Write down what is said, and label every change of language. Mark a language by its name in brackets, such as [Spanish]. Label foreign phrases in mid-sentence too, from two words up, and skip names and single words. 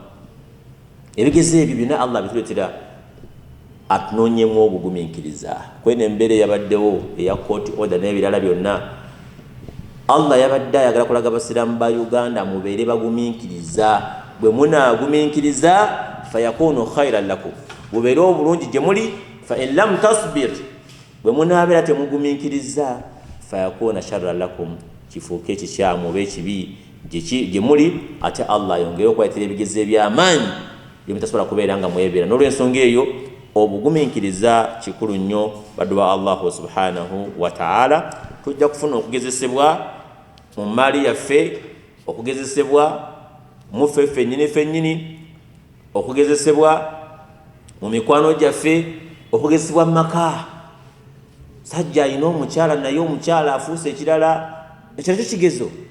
[Ganda] Ebigeze ebyo byonna Allah bituletera atunoonyemu obugumiikiriza. Kwene embeera yabaddewo eya [English] court order [Ganda] n'ebirala byonna, Allah yabadde ayagala kulaga abasiraamu ba Uganda mubeere bagumiikiriza. Bwe munaagumiikiriza [Arabic] فيكون خيرا لكم, [Ganda] bubeere obulungi gye muli. [Arabic] فإن لم تصبر, [Ganda] bwe munaabeera temugumiikiriza [Arabic] فيكون شرا لكم, [Ganda] kifuuke ekikyamu oba ekibi gye muli. Ate Allah ayongere okubaletera ebigezo eby'amaanyi byemutasobola kubeera nga mwebeera. N'olw'ensonga eyo obugumiikiriza kikulu nnyo baddu ba [Arabic] الله سبحانه وتعالى. [Ganda] Tujja kufuna okugezesebwa mu maali yaffe, okugezesebwa mu ffe ffennyini, okugezesebwa mu mikwano gyaffe, okugezesebwa mu maka. Sajja alina omukyala, naye omukyala afuuse ekirala, ekyo nakyo kigezo.